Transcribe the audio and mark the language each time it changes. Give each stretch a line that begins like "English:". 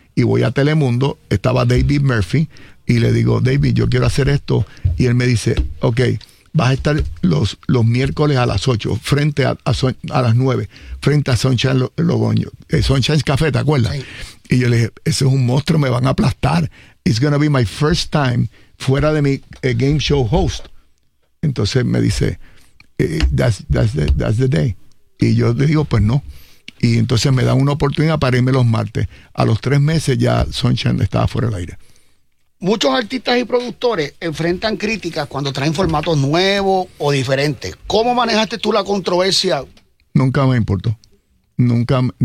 Spanish: Y voy a Telemundo, estaba David Murphy, y le digo, David, yo quiero hacer esto. Y él me dice, ok, vas a estar los miércoles a las 8, frente a las 9, frente a Sunshine Logoño. Sunshine's Café, ¿te acuerdas? Sí. Y yo le dije, ese es un monstruo, me van a aplastar.
English: It's going to be my first time
Spanish: fuera de mi
English: game show host.
Spanish: Entonces me dice,
English: that's the day.
Spanish: Y yo le digo, pues no. Y entonces me dan una oportunidad para irme los martes. A los 3 meses ya Sunshine estaba fuera del aire. Muchos artistas y productores enfrentan críticas cuando traen formatos nuevos o diferentes. ¿Cómo manejaste tú la controversia? Nunca me importó. Nunca.